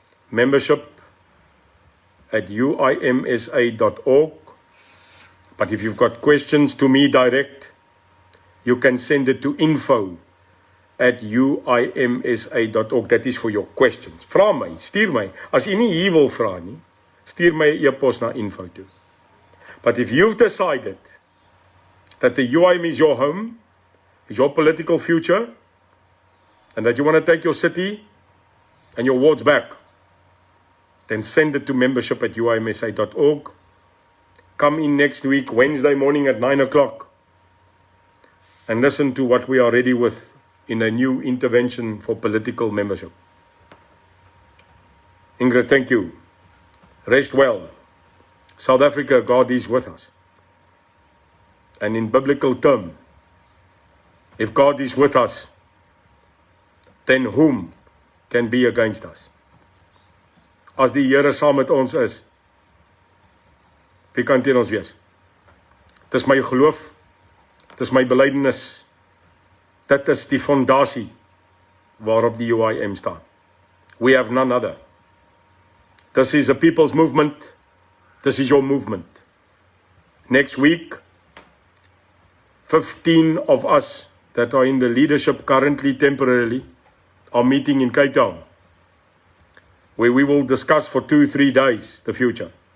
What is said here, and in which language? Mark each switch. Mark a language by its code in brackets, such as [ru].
[en] Membership at uimsa.org. But if you've got questions to me direct, you can send it to info@uimsa.org. That is for your questions. [af] Vra my, stuur my. As jy nie hier wil vra nie, stuur my 'n e-pos na info toe. [en] But if you've decided that the UIM is your home, is your political future, and that you want to take your city and your wards back, then send it to membership@uimsa.org. Come in next week, Wednesday morning at 9 o'clock, and listen to what we are ready with in a new intervention for political membership. Ingrid, thank you. Rest well. South Africa, God is with us. And in biblical term, if God is with us, then whom can be against us? [af] As die Here saam met ons is, wie kan teen ons wees? Dit is my geloof, dit is my belydenis, dit is die fondasie waarop die UIM staan. [en] We have none other. This is a people's movement, this is your movement. Next week, 15 of us that are in the leadership currently temporarily are meeting in Cape Town, where we will discuss for 2-3 days the future.